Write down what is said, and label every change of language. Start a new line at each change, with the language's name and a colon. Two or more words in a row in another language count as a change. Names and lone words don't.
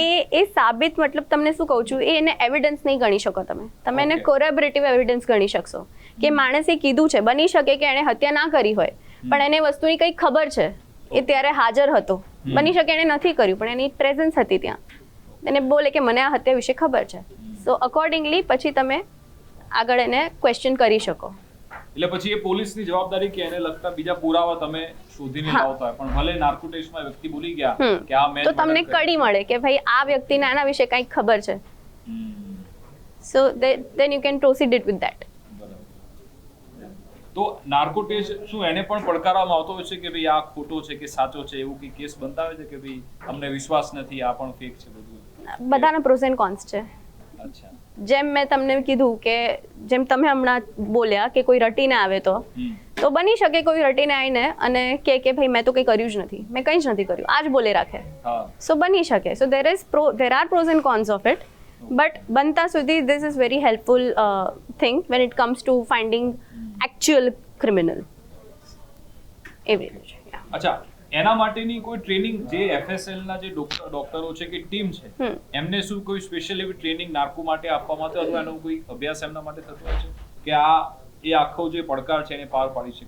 Gujarati: એ સાબિત મતલબ તમને શું કહું છું, એને એવિડન્સ નહીં ગણી શકો તમે એને
English: corroborative evidence
Gujarati: ગણી શકશો કે માણસે કીધું છે, બની શકે કે એણે હત્યા ના કરી હોય પણ એને વસ્તુની કંઈ ખબર છે, એ ત્યારે હાજર હતો, બની શકે એણે નથી કર્યું પણ એની પ્રેઝન્સ હતી ત્યાં, એને બોલે કે મને આ હત્યા વિશે ખબર છે,
English: so accordingly
Gujarati: પછી તમે આગળ એને ક્વેશ્ચન કરી શકો. એટલે પછી એ પોલીસની જવાબદારી કે એને લગતા બીજા પુરાવા તમે શોધીને લાવતા હોય, પણ ભલે
English: narco testમાં
Gujarati: વ્યક્તિ બોલી ગયા કે આ મેં, તો તમને કડી મળે કે ભાઈ આ વ્યક્તિને આના વિશે કંઈક ખબર છે, સો
English: then you can proceed it with that.
Gujarati: તો
English: narco test
Gujarati: શું એને પણ પડકારવામાં આવતો હોય છે કે ભાઈ આ ખોટો છે કે સાચો છે, એવું કે કેસ બનતા હોય છે કે ભાઈ અમને વિશ્વાસ નથી, આ પણ ફેક છે? બધું બધાના
English: pros and cons
Gujarati: છે. અચ્છા, જેમ મેં તમને કીધું કે જેમ તમે હમણાં બોલ્યા કે કોઈ રટીને આવે તો બની શકે કોઈ રટીને આવીને અને કે ભાઈ મેં તો કંઈ કર્યું જ નથી, મેં કંઈ જ નથી કર્યું, આ જ બોલે રાખે, સો બની શકે.
English: સો there are pros and cons of it, but
Gujarati: બનતા સુધી
English: this is very helpful thing when it comes to finding actual criminal.
Gujarati: એવી રીતે. અચ્છા, એના માટેની કોઈ ટ્રેનિંગ જે FSL ના જે ડોક્ટરો છે કે ટીમ છે એમને શું કોઈ સ્પેશિયલ એવી ટ્રેનિંગ નાર્કો માટે આપવામાં આવે અથવા એનો કોઈ અભ્યાસ એમના માટે થતો હોય છે કે એ આખો જે પડકાર છે એને પાર પાડી શકે?